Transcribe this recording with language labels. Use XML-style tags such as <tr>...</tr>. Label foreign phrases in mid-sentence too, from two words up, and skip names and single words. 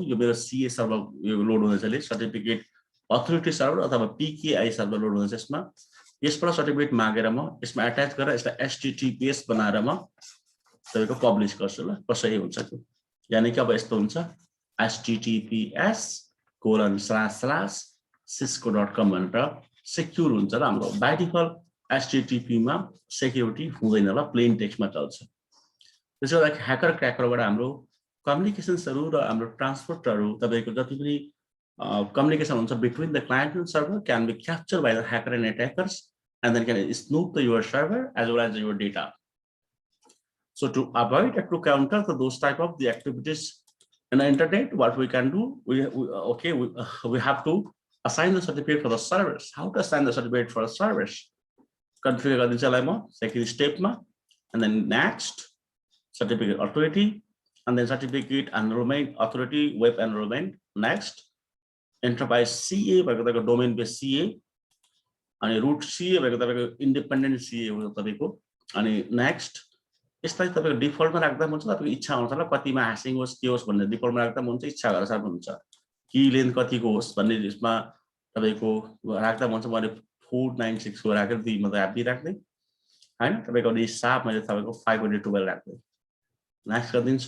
<ne>यो मेरो</ne> <en>CA server</en> <ne>यो लोड हुँदैछ,</ne> <en>certificate authority server</en> <ne>अथवा</ne> <en>PKI server</en> <ne>लोड हुँदैछ। यसमा यसबाट सर्टिफिकेट मागेर म यसमा अट्याच गरेर यसलाई HTTPS बनाएर म तपाईको पब्लिश गर्छु ल। कसरी हुन्छ त्यो, यानी कि अब यस्तो हुन्छ https://cisco.com भनेर सेक्युर हुन्छ र हाम्रो</ne> <en>by default</en> <ne>HTTP मा सेक्युरिटी हुँदैन ल,</ne> <en>plain textमा</en> <ne>चल्छ। त्यसो भए ह्याकर क्रैकरबाट हाम्रो कम्युनिकेसन्सहरु र हाम्रो ट्रान्सपोर्टहरु तपाईको जति पनि communication हुन्छ</ne> <en>between the client and server can be captured by the hacker and attackers, and then can snoop your server as well as your data. So to avoid or to counter those type of the activities in the internet, what we can do, we have to assign the certificate for the servers. How to assign the certificate for the servers? Configure the second step, and then next certificate authority, and then certificate enrollment authority, web enrollment. Next enterprise CA by the domain based CA, and root CA by the independent CA and next</en> <ne>यसलाई तपाईको डिफल्टमा राख्दा हुन्छ तपाईको इच्छा अनुसार कतिमा ह्याशिङ होस् के होस् भन्ने डिफल्टमा राख्दा हुन्छ, इच्छा गरेर सक्नुहुन्छ। की लेन्थ कतिको होस् भन्ने यसमा तपाईको राख्दा हुन्छ। मैले 496 को राखेर दुई मतलब ह्यापी राख्दै हैन, तपाईको हिसाब मैले तपाईको 512 राख्दै नेक्स्ट गर्दिन्छु।</ne>